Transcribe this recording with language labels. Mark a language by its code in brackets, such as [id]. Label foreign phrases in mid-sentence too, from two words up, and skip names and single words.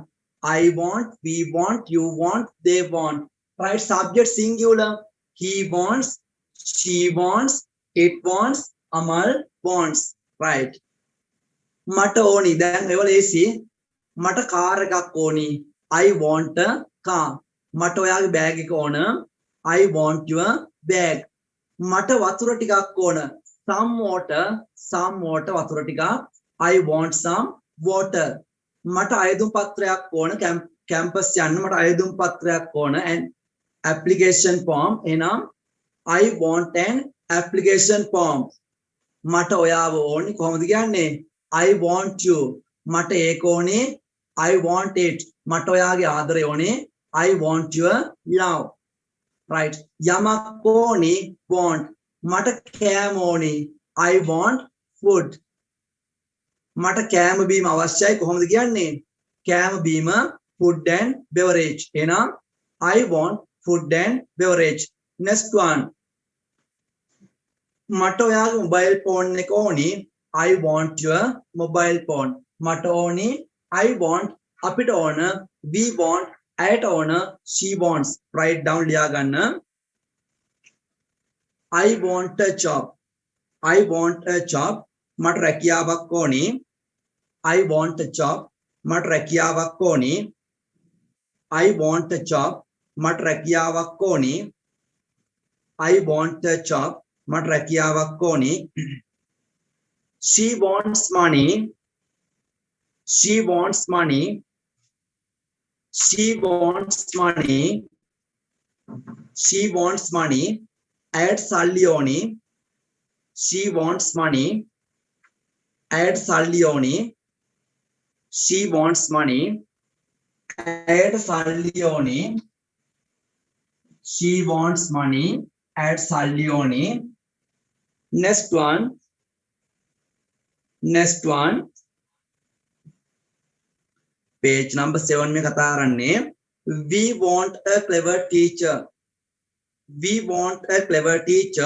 [en] I want, we want, you want, they want. Right. Subject singular. He wants, she wants, it wants, Amal wants. Right. [si] මට ඕනි. දැන් ඒවල AC මට කාර් එකක් ඕනි. [en] I want a car. [si] මට ඔයාගේ බෑග් එක ඕන. [en] I want your bag. [si] මට වතුර ටිකක් ඕන. [en] some water [si] වතුර ටිකක්. [en] I want some water. [si] මට අයදුම් පත්‍රයක් ඕන. කැම්පස් යන්න මට අයදුම් පත්‍රයක් ඕන. [en] and application form. එහෙනම් I want an application form. [si] මට ඔයාව ඕනි. කොහොමද කියන්නේ? [en] I want you. [si] මට ඒක ඕනේ. [en] I want it. [si] මට ඔයාගේ ආදරය ඕනේ. [en] I want your love. Right. Yamak oni want. [si] Mata kෑම ඕනි. [en] I want food. [si] මට කෑම බීම අවශ්‍යයි කොහොමද කියන්නේ? කෑම බීම [en] food and beverage. එහෙනම් I want food and beverage. Next one. [si] මට ඔයාගේ [en] mobile phone [si] එක ඕනි. [en] I want your mobile phone. [si] මට ඕනි. [en] I want. [si] අපිට ඕන. [en] We want. [si] ඇයට ඕන. [en] She wants. Write down [si] ලියා ගන්න. [en] I want a job. I want a job. [si] මට රැකියාවක් ඕනි. [en] I want a job. [si] මට රැකියාවක් ඕනි. [en] I want a job. [si] මට රැකියාවක් ඕනි. [en] I want a job. [si] මට රැකියාවක් ඕනි. [en] She wants money. She wants money. She wants money. She wants money. [si] ඇයට සල්ලි ඕනි. [en] She wants money. [si] ඇයට සල්ලි ඕනි. [en] She wants money. [si] ඇයට සල්ලි ඕනි. [en] She wants money. [si] ඇයට සල්ලි ඕනි. [en] Next one. Next one. Page number 7 में कथा करने. We want a clever teacher. We want a clever teacher.